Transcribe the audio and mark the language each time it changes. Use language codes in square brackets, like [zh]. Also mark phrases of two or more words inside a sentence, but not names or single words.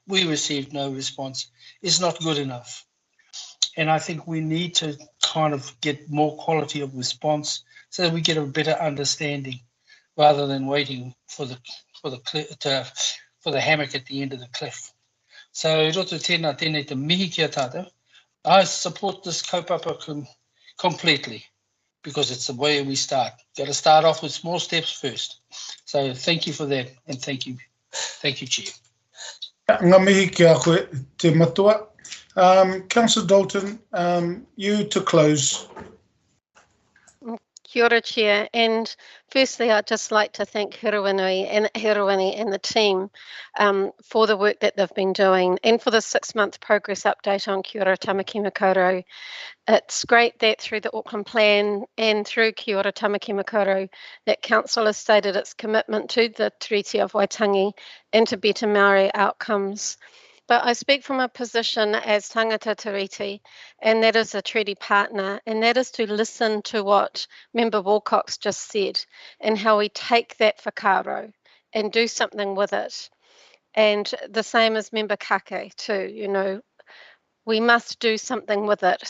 [en] It's not good enough. And I think we need to kind of get more quality of response so that we get a better understanding rather than waiting for the hammock at the end of the cliff. [mi] So roto tēnā tēnei te mihi kia tātou. [en] I support this kaupapa completely, because it's the way we start. Got to start off with small steps first. So thank you for that, and thank you, Chair. [mi] Ngā mihi kia koe te matua. [en] Councillor Dalton, you to close. [mi] Kia ora, [en] Chair. And firstly, I'd just like to thank Hiruwini and the team for the work that they've been doing and for the 6-month progress update on Kia ora Tamaki Makaurau. It's great that through the Auckland Plan and through Kia ora Tamaki Makaurau that Council has stated its commitment to the Treaty of Waitangi and to better Māori outcomes. But I speak from a position as [mi] tangata tiriti, [en] and that is a treaty partner, and that is to listen to what Member Wilcox just said and how we take that whakaaro and do something with it. And the same as Member Kake too, you know, we must do something with it.